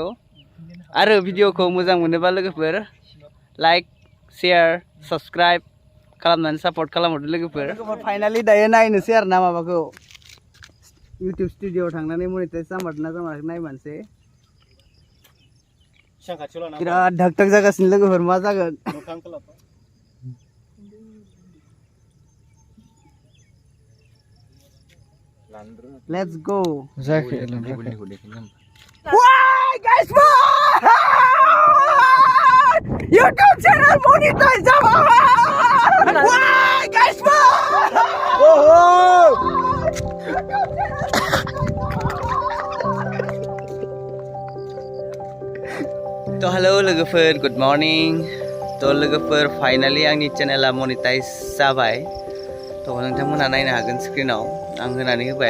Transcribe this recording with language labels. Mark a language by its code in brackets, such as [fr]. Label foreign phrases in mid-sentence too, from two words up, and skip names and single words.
[brx] आरो भिडिअखौ मोजां मोनोबा Lwgwfwr [en] like share subscribe [brx] खालामनानै सापर्ट खालामहरदो Lwgwfwr. फाइनालि दायो नायनोसै आरोना माबाखौ इउटुब स्टुडिअ'आव थांनानै मनेटाइज जामारदोंना जामाराखै नायमारसै. बिराद धाक धाक जागासिनो Lwgwfwr, मा जागोन. [en] Let's go. Why guys, YouTube channel monetize jabai. Why guys, [brx] तो हेलो Lwgwfwr, [en] good morning. [brx] तो Lwgwfwr फाइनालि आंनि चेनेला मनेटाइज जाबाय. तो नोंथांमोना नायनो हागोन स्क्रिनाव आं होनानै होबाय.